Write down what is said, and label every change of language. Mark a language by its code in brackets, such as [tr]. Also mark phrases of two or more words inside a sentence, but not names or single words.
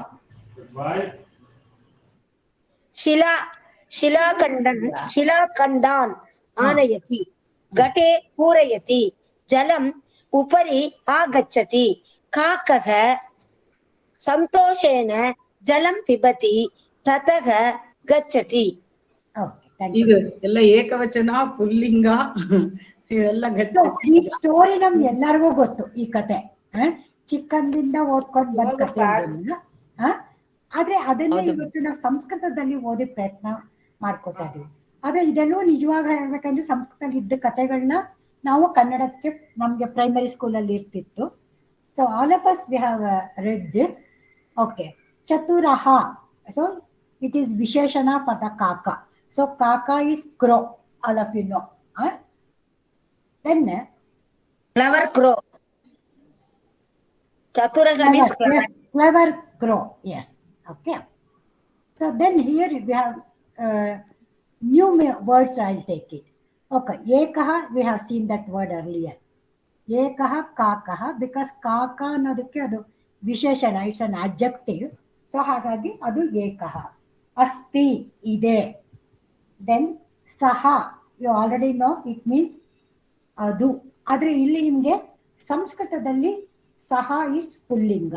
[sa] शिलाखण्डान् आनयति घटे पूरयति जलम उपरि आगच्छति काकः ಸಂತೋಷೇನ ಜಲಂ ಪಿಬತಿ ತತಃ ಗಚ್ಚತಿ. [kn] ಇದು ಎಲ್ಲ ಏಕವಚನ, ಪುಲ್ಲಿಂಗ, ಇವೆಲ್ಲ ಈ ಸ್ಟೋರಿ ನಮ್ಗೆ ಎಲ್ಲರಿಗೂ ಗೊತ್ತು. ಈ ಕತೆ ಚಿಕ್ಕಂದಿಂದ ಓದ್ಕೊಂಡು ಬಂದ ಕತೆ. ಆದ್ರೆ ಅದನ್ನೇ ಇವತ್ತು ನಾವು ಸಂಸ್ಕೃತದಲ್ಲಿ ಓದಿ ಪ್ರಯತ್ನ ಮಾಡ್ಕೋತಾ ಇದೀವಿ. ಆದ್ರೆ ಇದೆಲ್ಲೂ ನಿಜವಾಗ ಹೇಳ್ಬೇಕಂದ್ರೆ ಸಂಸ್ಕೃತದಲ್ಲಿ ಇದ್ದ ಕತೆಗಳನ್ನ ನಾವು ಕನ್ನಡಕ್ಕೆ ನಮ್ಗೆ [en] primary schoolalli [kn] ಇರ್ತಿತ್ತು. [en] So all of us, we have read this. Okay. Chaturaha. So it is Visheshana for the kaka. So kaka is crow. All of you know. Then clever crow. Chaturaha means clever. Yes, clever crow. Yes. Okay. So then here we have new words. I'll take it. Okay. Ekaha, we have seen that word earlier. [sa] ಏಕಃ ಕಾಕಃ, [kn] ಬಿಕಾಸ್ ಕಾಕ ಅನ್ನೋದಕ್ಕೆ ಅದು ವಿಶೇಷಣ, [en] it's an adjective. [kn] ಸೊ ಹಾಗಾಗಿ ಅದು ಏಕಃ. ಅಸ್ತಿ ಇದೆ. [en] Then saha, you already know it means ಅದು. [kn] ಆದ್ರೆ ಇಲ್ಲಿ ನಿಮ್ಗೆ ಸಂಸ್ಕೃತದಲ್ಲಿ ಸಹ ಇಸ್ ಪುಲ್ಲಿಂಗ.